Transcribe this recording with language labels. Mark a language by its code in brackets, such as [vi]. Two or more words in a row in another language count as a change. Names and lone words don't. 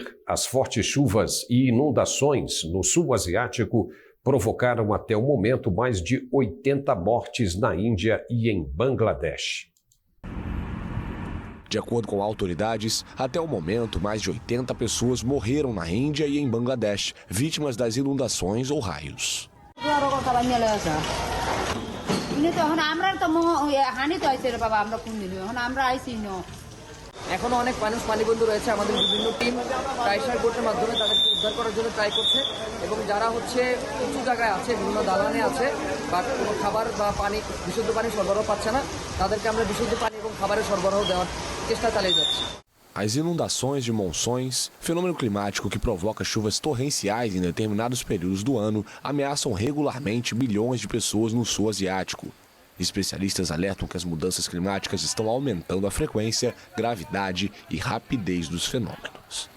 [pt] As fortes chuvas e inundações no sul asiático provocaram até o momento mais de 80 mortes na Índia e em Bangladesh. De acordo com autoridades, até o momento, mais de 80 pessoas morreram na Índia e em Bangladesh, vítimas das inundações ou raios. [bn] এখনো অনেক মানুষ পানিবন্ধ রয়েছে আমাদের বিভিন্ন টিম ট্রাইসার বোটের মাধ্যমে তাদেরকে উদ্ধার করার জন্য ট্রাই করছে এবং যারা উঁচু জায়গায় আছে বিভিন্ন দালানে আছে বা কোনো খাবার বা পানি বিশুদ্ধ পানি সরবরাহ পাচ্ছে না তাদেরকে আমরা বিশুদ্ধ পানি এবং খাবারের সরবরাহ দেওয়ার চেষ্টা চালিয়ে যাচ্ছি। [pt] As inundações de monções, fenômeno climático que provoca chuvas torrenciais em determinados períodos do ano, ameaçam regularmente milhões de pessoas no sul asiático. Especialistas alertam que as mudanças climáticas estão aumentando a frequência, gravidade e rapidez dos fenômenos.